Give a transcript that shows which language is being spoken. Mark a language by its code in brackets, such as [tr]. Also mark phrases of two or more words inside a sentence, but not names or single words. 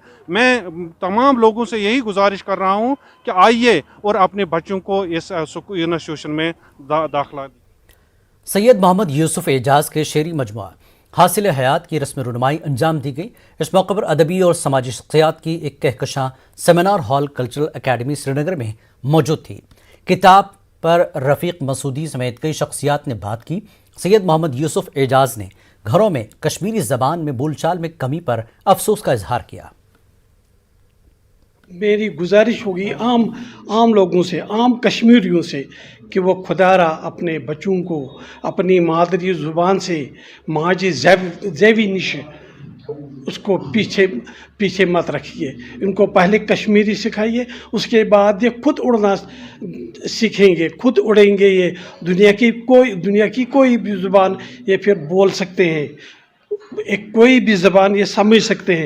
[ur] میں تمام لوگوں سے یہی گزارش کر رہا ہوں کہ آئیے اور اپنے بچوں کو اس انسٹیٹیوشن میں داخلہ دی. سید محمد یوسف اعجاز کے شعری مجموعہ حاصل حیات کی رسم رونمائی انجام دی گئی. اس موقع پر ادبی اور سماجی شخصیات کی ایک کہکشاں سیمینار ہال کلچرل اکیڈمی سرینگر میں موجود تھی. किताब پر رفیق مسعودی سمیت کئی شخصیات نے بات کی۔ سید محمد یوسف اعجاز نے گھروں میں کشمیری زبان میں بول چال میں کمی پر افسوس کا اظہار کیا۔ میری گزارش ہوگی عام لوگوں سے، عام کشمیریوں سے، کہ وہ خدا را اپنے بچوں کو اپنی مادری زبان سے [ks] ماجی زیوی نش [ur] اس کو پیچھے مت رکھیے۔ ان کو پہلے کشمیری سکھائیے، اس کے بعد یہ خود اڑنا سیکھیں گے، خود اڑیں گے۔ یہ دنیا کی کوئی بھی زبان یہ پھر بول سکتے ہیں، کوئی بھی زبان یہ سمجھ سکتے ہیں۔